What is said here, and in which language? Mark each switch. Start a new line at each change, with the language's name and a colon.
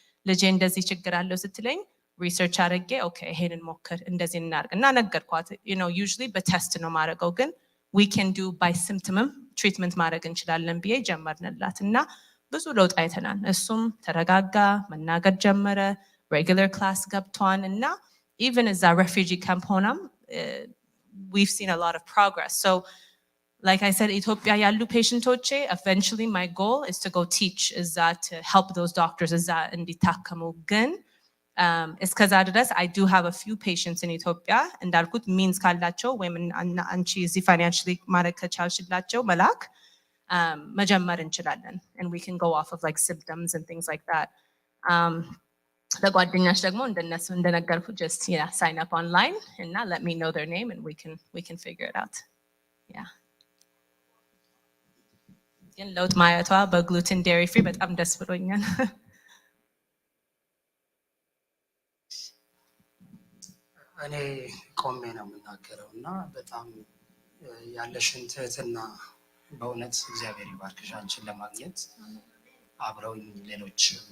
Amharic: ልጄ እንደዚህ ችግር አለው ስትለኝ ሪሰርች አድርጌ ኦኬ ይሄንን ሞክር እንደዚህ እናድርግ እና ነገርኳት። usually በቴስት ነው ማድረገው ግን
English: we can do by symptom
Amharic: ትሪትመንት ማድረግ እንችላለን ብዬ ጀመርንላት እና ብዙ ለውጥ አይተናል። እሱም ተረጋጋ፣ መናገር ጀመረ፣ ሬጉላር ክላስ ገብቷን እና even እዛ ሬፊጂ ካምፕ ሆናም
English: we've seen a lot of progress. So like I said
Amharic: ኢትዮጵያ ያሉ ፔሽንቶቼ
English: eventually my goal is to go teach is that to help those doctors
Amharic: እዛ እንዲታከሙ ግን እስከዛ ድረስ
English: I do have a few patients in ኢትዮጵያ እንዳልኩት means ካላቸው
Amharic: ወይም አንቺ እዚህ financially ማድረግ ከቻልሽላቸው መላክ መጀመር እንችላለን
English: and we can go off of like symptoms and things like that.
Amharic: ለጓደኛሽ ደግሞ እንደነሱ እንደነገርኩ
English: just sign up online and let me know their name and we can figure it out. Yeah.
Amharic: ግን ለውጥ ማየቷ በግሉተን ዴሪ ፍሪ በጣም ደስ ብሎኛል። እኔ ቆሜ ነው የምናገረው እና በጣም ያለሽን ትህትና በእውነት እግዚአብሔር ይባርክሽ። አንቺን ለማግኘት አብረውኝ ሌሎች